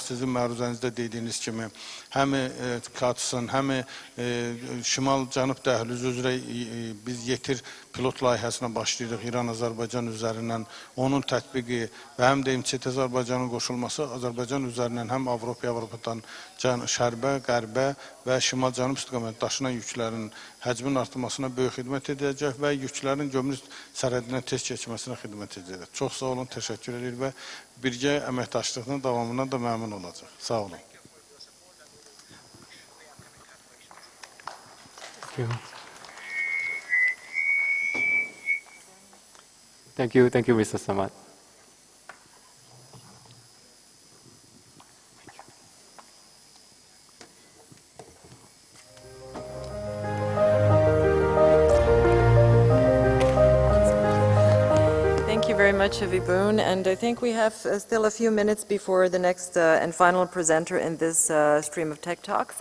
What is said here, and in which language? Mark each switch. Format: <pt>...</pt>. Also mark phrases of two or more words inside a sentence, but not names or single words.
<az>sizin məruzənizdə dediyiniz kimi, həm CRUX-ın, həm Şimal-Cənub dəhlizi üzrə biz yetir pilot layihəsinə başlayırıq İran-Azərbaycan üzərindən, onun tətbiqi və həm də İMÇT Azərbaycanın qoşulması Azərbaycan üzərindən həm Avropadan şərbə, qərbə və Şimal-Cənub istiqamətində daşınan yüklərin həcmin artırmasına böyük xidmət edəcək və yüklərin gömrük sərhədindən tez keçməsinə xidmət edəcək. Çox sağ olun, təşəkkür edir və birgə əməkdaşlığının davamından da məmnun olacaq. Sağ olun.</az> <en>Thank you, Mr. Samad. Thank you very much, Viboon, and I think we have still a few minutes before the next and final presenter in this stream of Tech Talks.</en>